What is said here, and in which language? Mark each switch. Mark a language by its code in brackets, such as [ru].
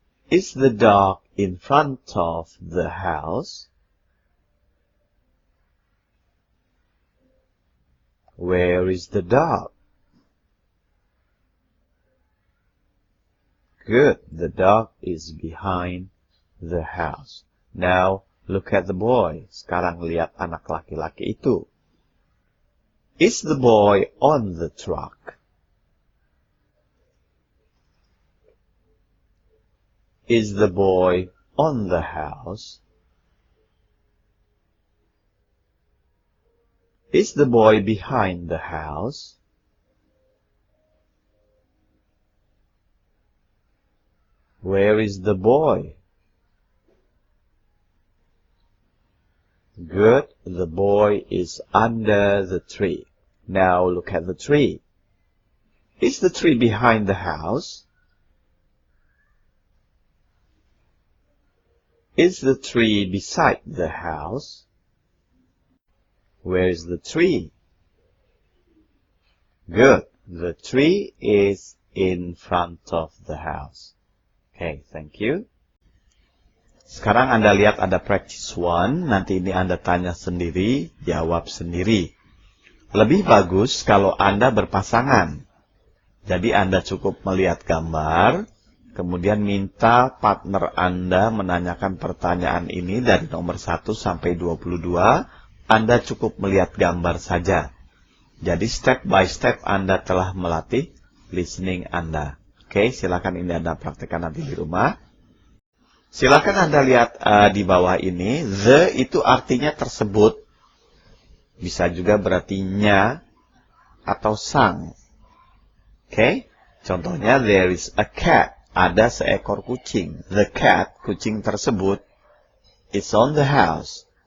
[en] Is the dog in front of the house? Where is the dog? Good. The dog is behind the house. Now, look at the boy. [id] Sekarang lihat anak laki-laki itu. [en] Is the boy on the truck? Is the boy on the house? Is the boy behind the house? Where is the boy? Good. The boy is under the tree. Now look at the tree. Is the tree behind the house? Is the tree beside the house? Where is the tree? Good. The tree is in front of the house. Okay, thank you. [id] Sekarang Anda lihat ada practice 1. Nanti ini Anda tanya sendiri, jawab sendiri. Lebih bagus kalau Anda berpasangan. Jadi Anda cukup melihat gambar, kemudian minta partner Anda menanyakan pertanyaan ini dari nomor 1 sampai 22. Anda cukup melihat gambar saja. Jadi [en] step by step [id] Anda telah melatih listening Anda. Oke, silakan ini Anda praktekkan nanti di rumah. Silakan Anda lihat di bawah ini. The itu artinya tersebut. Bisa juga berarti nya atau sang. Oke, contohnya [en] there is a cat. [id] Ada seekor kucing. The cat, kucing tersebut, is on the house.